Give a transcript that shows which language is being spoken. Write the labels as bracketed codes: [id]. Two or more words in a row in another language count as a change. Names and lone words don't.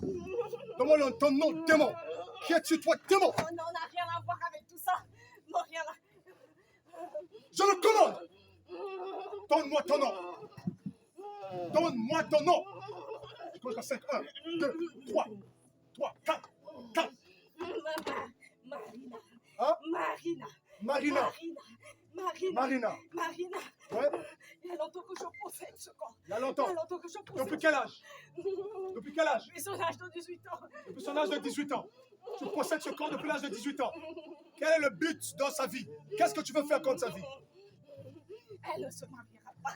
[fr] Donne-moi ton nom, démon. Qui es-tu, toi, démon? On n'en a rien à voir avec tout ça. Non, rien à... Je le commande. Donne-moi ton nom. Donne-moi ton nom. Je compte à 5. 1, 2, 3, 4, 4. Marina. Hein? Marina. Marina. Marina. Marina. Marina. Ouais. Il y a longtemps que je possède ce corps. Il y a Il y longtemps. a longtemps que je possède. Depuis quel âge? Depuis quel âge? Depuis son âge de 18 ans. Depuis son âge de 18 ans. Tu possèdes ce corps depuis l'âge de 18 ans. Quel est le but dans sa vie? Qu'est-ce que tu veux faire contre sa vie? Elle ne se mariera pas.